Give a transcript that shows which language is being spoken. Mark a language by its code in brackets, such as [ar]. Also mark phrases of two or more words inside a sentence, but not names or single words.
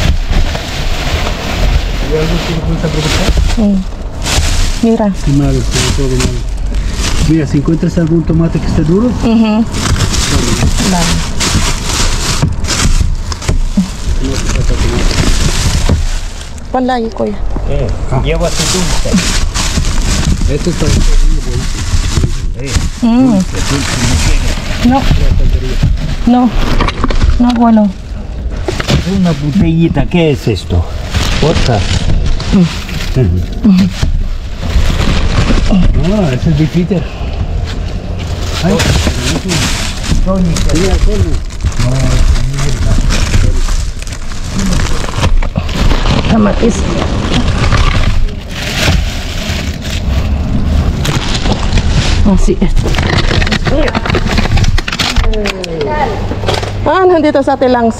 [es] ¿Hay algo que le puedes preguntar? Mira. Qué mal, todo mal. Mira, si encuentras algún tomate que esté duro, Vale. [tl] Wala yung kuya. [es] Llévate dulce. esto está No. No. No, bueno. Una botellita. ¿Qué es esto? Vodka. Ah, ese es difícil. Ay, mira, Tony. [tl] Kamatis. Masih. Nandito sa Ate Langs.